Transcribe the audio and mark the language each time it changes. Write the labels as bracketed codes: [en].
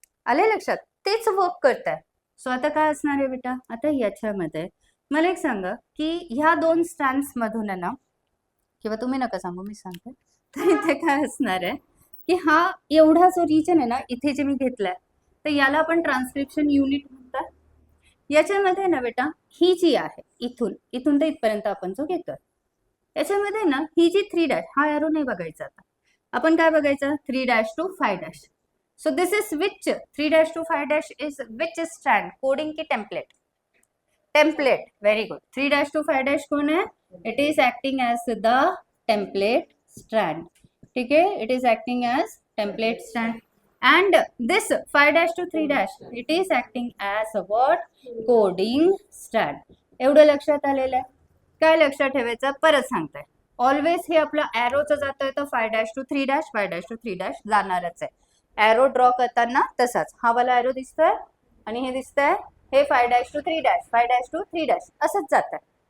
[mr] आले लक्षात, तेच वर्क करत आहे. सो आता काय असणार आहे बेटा, आता याच्यामध्ये मला एक सांगा की ह्या 2 स्ट्रँड्स मधून ना, किंवा तुम्ही नका सांगू मी सांगते, तर इथे काय असणार आहे की हा एवढा जो रिजन आहे ना इथे जे मी घेतलाय, तर याला आपण ट्रान्स्क्रिप्शन युनिट म्हणतात. याच्यामध्ये ना बेटा ही जी आहे इथून तर इथपर्यंत आपण जो घेतोय, याच्यामध्ये ना ही जी 3 हा एरो नाही बघायचा. आता आपण काय बघायचं, 3 to 5. [en] So this is which 3 to 5 is which strand, coding की template. Template. Very good. 3 to 5 [mr] कोण आहे, [en] It is acting as the template strand. [mr] ठीक आहे, [en] It is acting as template strand. and this 5 to 3 it is acting as a what, coding strand. [mr] एवढं लक्षात आलेलं आहे. काय लक्षात ठेवायचं परत सांगताय, ऑलवेज हे आपलं एरोचं जातोय तर 5 to 3 5 to 3 जाणारच आहे. एरो ड्रॉ करताना तसाच हा वाला एरो दिसतोय आणि हे दिसतंय, हे 5 to 3 5 to 3 असंच जात आहे.